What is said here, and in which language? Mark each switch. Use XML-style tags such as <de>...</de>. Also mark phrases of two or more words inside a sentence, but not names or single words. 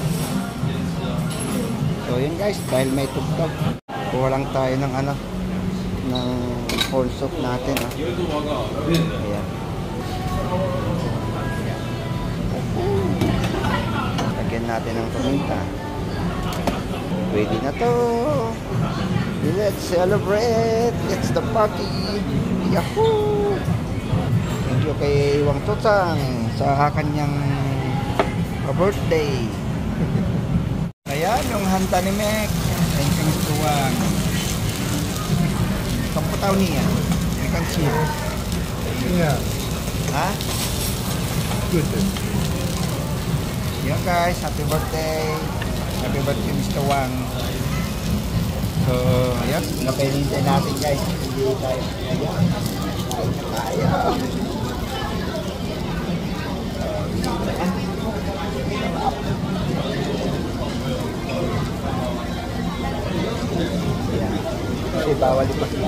<tl>So yun guys, dahil may tugtog, kuha lang tayo ng ano, ng</tl> <en>whole soup</en> <tl>natin. Ayan. Lagyan natin ng paminta. Pwede na to.</tl> <en>Let's celebrate. It's the party.</en> <tl>Yahoo!</tl> <en>Thank you</en> <tl>kay Wang Tutang sa kanyang birthday. Ayan yung handa ni Mek.</tl> <en>Thank you Mr.</en> <id>Wang. Kamu tahu nih ya? Ini kan cheese. Iya. Hah?</id> <en>Good. Ya guys, happy birthday. Happy birthday Mr. Wang.</en> <tl>So, ayan, napahintay natin guys. Hindi tayo. Ayan. Ayan. Kasi bawal ipakita.</tl>